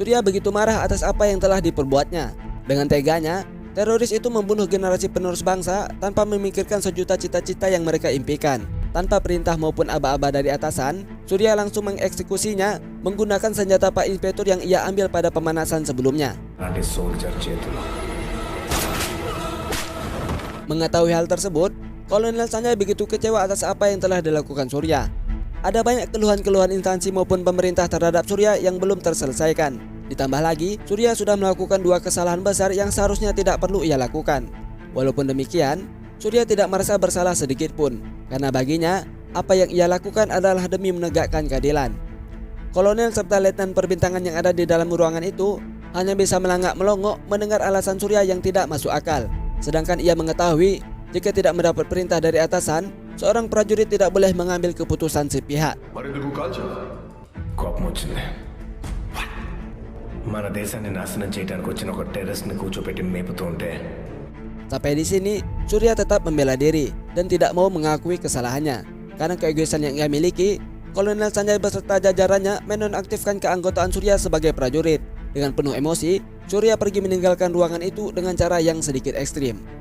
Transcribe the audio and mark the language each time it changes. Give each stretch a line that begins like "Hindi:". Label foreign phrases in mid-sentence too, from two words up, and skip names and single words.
Indonesian: Surya begitu marah atas apa yang telah diperbuatnya. Dengan teganya, teroris itu membunuh generasi penerus bangsa tanpa memikirkan sejuta cita-cita yang mereka impikan. Tanpa perintah maupun aba-aba dari atasan, Surya langsung mengeksekusinya menggunakan senjata Pak Inspektur yang ia ambil pada pemanasan sebelumnya.
Telugu: అలాంటి సోల్జర్ చేతిలో
Indonesian: Mengetahui hal tersebut, Kolonel Sanjay begitu kecewa atas apa yang telah dilakukan Surya. Ada banyak keluhan-keluhan instansi maupun pemerintah terhadap Surya yang belum terselesaikan. Ditambah lagi, Surya sudah melakukan 2 kesalahan besar yang seharusnya tidak perlu ia lakukan. Walaupun demikian, Surya tidak merasa bersalah sedikit pun, karena baginya, apa yang ia lakukan adalah demi menegakkan keadilan. Kolonel serta letnan perbintangan yang ada di dalam ruangan itu hanya bisa melangak-melongok mendengar alasan Surya yang tidak masuk akal. Sedangkan ia mengetahui, jika tidak mendapat perintah dari atasan, seorang prajurit tidak boleh mengambil keputusan sepihak.
Telugu: కోపం వచ్చింది. మన దేశాన్ని నాశనం చేయడానికి వచ్చిన ఒక టెర్రరిస్ట్ ని కూర్చోపెట్టి మేపుతూ ఉంటే
Indonesian: Sampai di sini, Surya tetap membela diri dan tidak mau mengakui kesalahannya. Karena keegoisan yang ia miliki, Kolonel Sanjay beserta jajarannya menonaktifkan keanggotaan Surya sebagai prajurit. Dengan penuh emosi, Surya pergi meninggalkan ruangan itu dengan cara yang sedikit ekstrim.